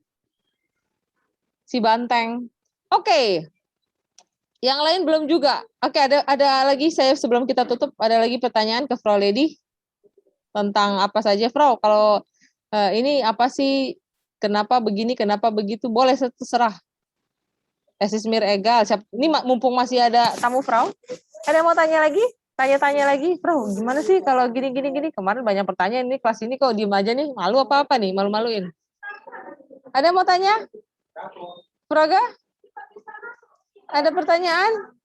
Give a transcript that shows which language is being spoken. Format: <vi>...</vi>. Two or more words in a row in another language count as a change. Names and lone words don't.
<id>Si banteng. Oke. Yang lain belum juga. Oke, ada lagi, saya sebelum kita tutup ada lagi pertanyaan ke Frau Lady tentang apa saja, Frau. Kalau ini apa sih? Kenapa begini, kenapa begitu? Boleh terserah.</id> <de>Es ist mir egal.</de> <id>Ini mumpung masih ada tamu, Frau. Ada yang mau tanya lagi? Tanya-tanya lagi, Frau. Gimana sih kalau gini? Kemarin banyak pertanyaan ini, kelas ini kok diem aja nih. Malu apa nih? Malu-maluin. Ada yang mau tanya? Praga? Ada pertanyaan?</id>